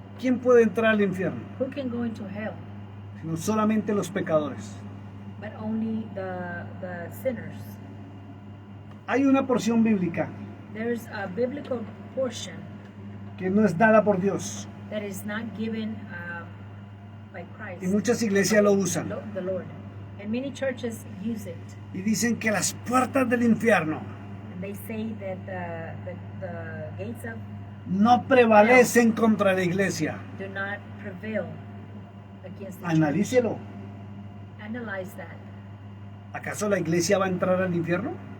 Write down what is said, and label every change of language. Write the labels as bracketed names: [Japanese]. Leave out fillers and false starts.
[Spanish] ¿Quién puede entrar al infierno? [English] Who can go into hell? [Spanish] Sino solamente los pecadores. [English] But only the sinners. [Spanish] Hay una porción bíblica [English] There's a biblical portion [Spanish] que no es dada por Dios [English] that is not given by Christ, [Spanish] y muchas iglesias lo usan [English] the Lord. And many churches use it. [Spanish] y dicen que las puertas del infierno [English] And they say that the gates of [Spanish] no prevalecen contra la iglesia. [English] do not prevail against the [Spanish] Analícelo. [English] church. Analyze that. [Spanish] ¿Acaso la iglesia va a entrar al infierno?